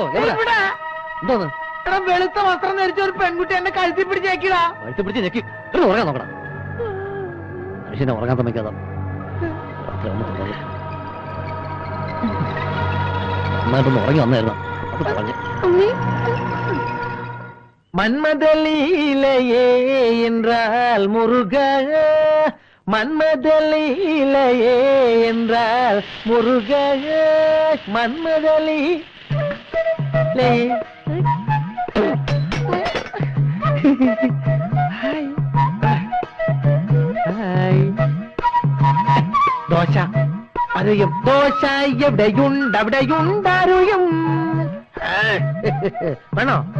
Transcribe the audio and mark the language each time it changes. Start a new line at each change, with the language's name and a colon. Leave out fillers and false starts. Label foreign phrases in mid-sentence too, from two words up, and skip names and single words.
Malayalam: എന്തോന്ന്? വെളുത്ത വസ്ത്രം ധരിച്ച ഒരു പെൺകുട്ടി എന്നെ കഴുത്തി പിടിച്ചേക്കിടാ. കഴുത്തി പിടിച്ച് ഞെക്കി ഉറങ്ങാൻ നോക്കണം. മനുഷ്യനെ ഉറങ്ങാൻ സമ്മതിക്കാതെ നന്നായിട്ടൊന്ന് ഉറങ്ങി വന്നായിരുന്നു. അത് പറഞ്ഞു.
Tamil: மன்மதலீலையே என்றால் முருக, மன்மதலீலையே என்றால் முருக, மன்மதலீ
Malayalam: ദോശ അറിയും. ദോശ എവിടെയുണ്ടറിയും. വേണോ?